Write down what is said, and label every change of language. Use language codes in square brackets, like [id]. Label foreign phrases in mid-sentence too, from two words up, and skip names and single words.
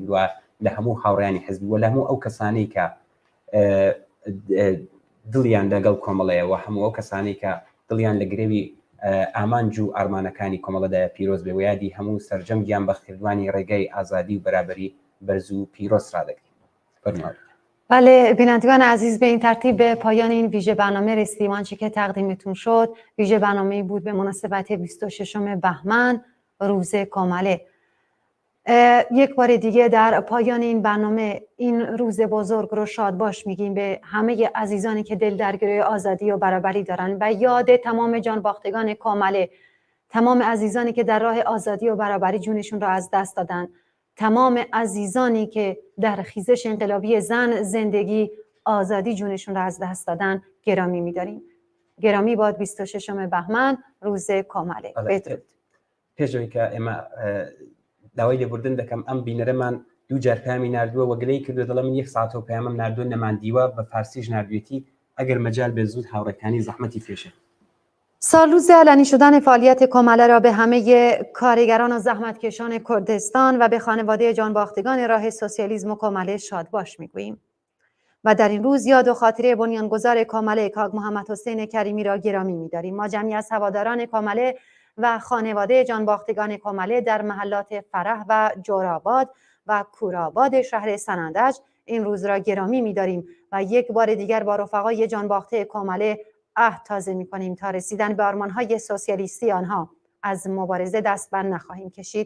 [ckb] دووە لە هەموو هاوڕیانی حزبی و لە هەموو ئەو کەسانەی کە دڵیان لەگەڵ کۆمەڵەیەوە هەموو ئەو کەسانی کە دڵیان لە گرێوی ئامانج و ئارمانەکانی کۆمەڵەدایە پیرۆز بێ و یادی هەموو سەرجەم گیانبەختکردوانی ڕێگەی ئازادی و بەرابەری بەرز و پیرۆز ڕادەکەین. [fa] فرمایید. بله بینندگان عزیز به این ترتیب به پایان این ویژه برنامه رسیدیم. آنچه که تقدیمتون شد ویژه برنامه‌ای بود به مناسبت 26 بهمن روز کۆمەڵێ. یک بار دیگه در پایان این برنامه این روز بزرگ رو شاد باش میگیم به همه عزیزانی که دل در گروه آزادی و برابری دارن و یاد تمام جانباختگان کۆمەڵێ، تمام عزیزانی که در راه آزادی و برابری جونشون را از دست دادن، تمام عزیزانی که در خیزش انقلابی زن زندگی آزادی جونشون را از دست دادن گرامی می‌داریم. گرامی باد 26 بهمن روز کۆمەڵێ. بدرود. [ckb] پێشەوەی کە ئێمە داوای لێبوردن دەکەم ئەم بینەرەمان 2 جار پامی نردووە و گلەی کردو دەڵێ من 1 ساعتەوە پامەم نردووە نەماندیوە بە فارسیش نردوێتی ئەگەر مەجال بێ زوود هاوڕێکانی زەحمەتی پێشێت. [fa] سالروز علنی شدن فعالیت کومله را به همه کارگران و زحمتکشان کردستان و به خانواده جانباختگان راه سوسیالیسم و کومله شادباش میگوییم و در این روز یاد و خاطره بنیانگذار کومله کاگ محمد حسین کریمی را گرامی می‌داریم. ما جمعی از هواداران کومله و خانواده جانباختگان کومله در محلات فرح و جورآباد و کورآباد شهر سنندج این روز را گرامی می‌داریم و یک بار دیگر با رفقای جانباخته کومله عهد تازه می‌کنیم تا رسیدن به آرمان‌های سوسیالیستی آنها از مبارزه دست بر نخواهیم کشید.